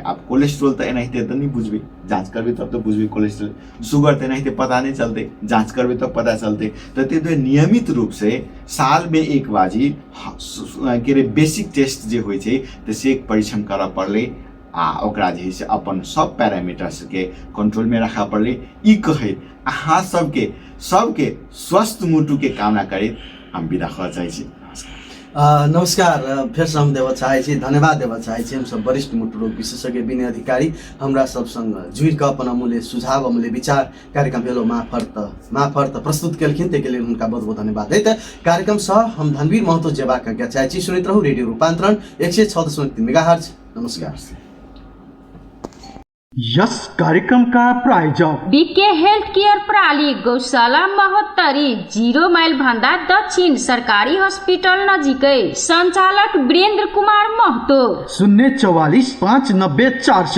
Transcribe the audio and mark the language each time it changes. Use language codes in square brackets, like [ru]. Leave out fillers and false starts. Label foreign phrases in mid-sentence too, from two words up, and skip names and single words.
[mai] आप कोलेस्ट्रॉल तो एनाहिते तो नहीं बुझबे, जांच करबे तब तो बुझबे कोलेस्ट्रॉल, शुगर तो एनाहिते पता नहीं चलते, जांच करबे तब पता चलते। तो नियमित रूप से साल में एक बाजी के [en] basic test [mai] जो होय छै से परीक्षण करा पड़े। ओकरा जे है से अपन सब पैरामीटर्स के कंट्रोल में रखा पड़े। ई कहे अहाँ सबके स्वस्थ मुटु के कामना करे हम विदा कर चाहे छी। नमस्कार। फिर से हम देव चाहे छी, धन्यवाद देव चाहे छी हम सब वरिष्ठ मुटु रोग विशेषज्ञ विनय अधिकारी हमरा सब संग जुड़ के अपन अमूल्य सुझाव, अमूल्य विचार कार्यक्रम हेलो माफर्त प्रस्तुत केलखिन, ते के लिए उनका बहुत बहुत धन्यवाद है। कार्यक्रम सह हम धनवीर महतो जेबा के चाहे छी। सुनित रहू रेडियो रूपांतरण 106.3 मेगाहर्ट्ज। नमस्कार। [ne] यस कार्यक्रमका प्रायोजक बीके हेल्थ केयर प्रणाली गौशाला महोत्तरी 0 माइल भन्दा दक्षिण सरकारी हस्पिटल नजिकै सञ्चालक वीरेन्द्र कुमार महतो 044 590 400।